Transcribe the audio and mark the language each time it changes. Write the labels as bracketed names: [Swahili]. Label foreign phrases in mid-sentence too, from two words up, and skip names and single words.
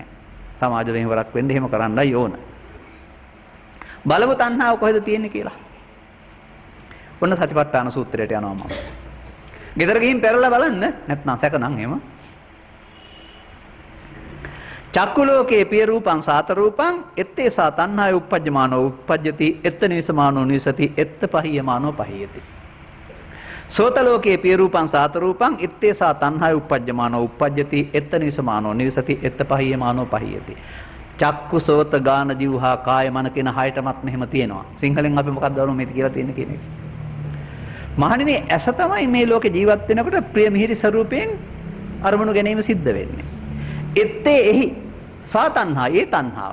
[Sinhala] සමාජ වෙනවරක් වෙන්න එහෙම කරන්නයි ඕන. බලමු තණ්හාව කොහෙද තියෙන්නේ කියලා. ඔන්න සතිපට්ඨාන සූත්‍රයට යනවා මම. ගෙදර ගිහින් පෙරලා බලන්න නැත්නම් සැකනම් එහෙම. [Pali] චක්කු ලෝකේ පිය රූපං සාත රූපං එත්තේසා තණ්හාය උප්පජ්ජමානෝ උප්පජ්ජති එත්ත නිසමානෝ නිසති එත්ත පහියමානෝ පහියති. සෝත ලෝකේ පිය රූපං සාත රූපං එත්තේසා තණ්හාය උප්පජ්ජමානෝ උප්පජ්ජති එත්ත නිසමානෝ නිසති එත්ත පහියමානෝ පහියති. [Sinhala] චක්කු සෝත ගාන ජීවහා කාය මන කියන හයටමත් මෙහෙම තියෙනවා. සිංහලෙන් අපි මොකක්ද වරුම මේක කියලා තියෙන්නේ කියන එක. මහණෙනි ඇස තමයි මේ ලෝකේ ජීවත් වෙනකොට ප්‍රිය මිහිරි ස්වරූපයෙන් අරමුණු ගැනීම සිද්ධ වෙන්නේ. එත්තේ එහි සාතණ්හා ඒ තණ්හාව.